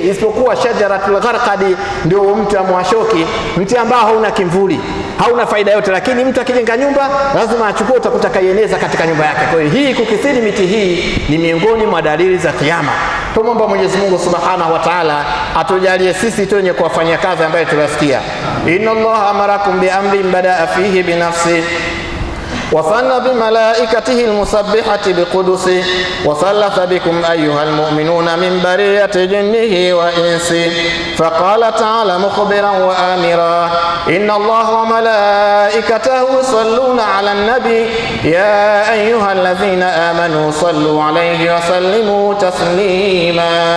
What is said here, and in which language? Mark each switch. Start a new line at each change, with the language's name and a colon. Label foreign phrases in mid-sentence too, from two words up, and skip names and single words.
Swahili: Isipokuwa
Arabic: شجرة الغرقد,
Swahili: ndio mti wa mwashoki, mti ambao hauna kimvuli, hauna faida yote, lakini mtu akijenga nyumba lazima achukue, utakuta kaieneza katika nyumba yake. Kwa hiyo hii kukithiri miti hii ni miongoni mwa dalili za kiyama. Tumomba Mwenyezi Mungu
Arabic: سبحانه وتعالى
Swahili: atujalie sisi tuenye kuwafanyia kazi ambayo tunasikia.
Arabic: إن الله أمركم بأمر بدأ فيه بنفسه وثنى بملائكته المسبحة بقدسه وثلث بكم أيها المؤمنون من برية جنه وإنسه فقال تعالى مخبرا وآمرا إن الله وملائكته يصلون على النبي يا أيها الذين آمنوا صلوا عليه وسلموا تسليما